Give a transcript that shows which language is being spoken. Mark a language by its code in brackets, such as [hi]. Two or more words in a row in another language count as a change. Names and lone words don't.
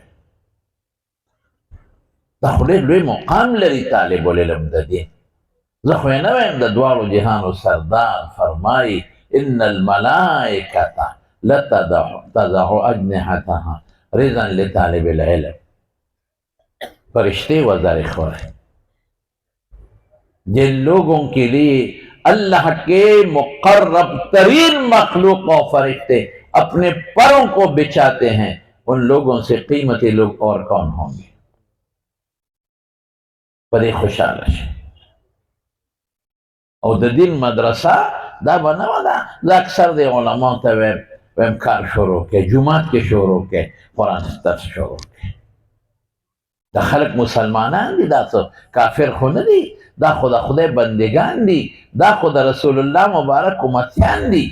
[ps] دا خو ډېر لوی مقام لري طالب العلم د دین. زه خو یې نه وایم د دواړو جهانو سردار فرمایي [ar] ان الملائکة لتضع اجنحتها رضا لطالب العلم. [ur] فرشتے وزار خور ہیں جن لوگوں کے لیے اللہ کے مقرب ترین مخلوق و فرشتے اپنے پروں کو بچھاتے ہیں، ان لوگوں سے قیمتی لوگ اور کون ہوں گے؟ بڑی خوشحال ہے. [ps] او د دین مدرسه دا به نه وه، دا اکثر د علماو ته ویم کار شروع کې، جومات کې شروع کې، قرآن درس شروع کې. دا خلق مسلمانان دي، دا څه کافر خو نه دي، دا خو د خدای بندگان دي، دا خو د رسول الله مبارک امتیان دي.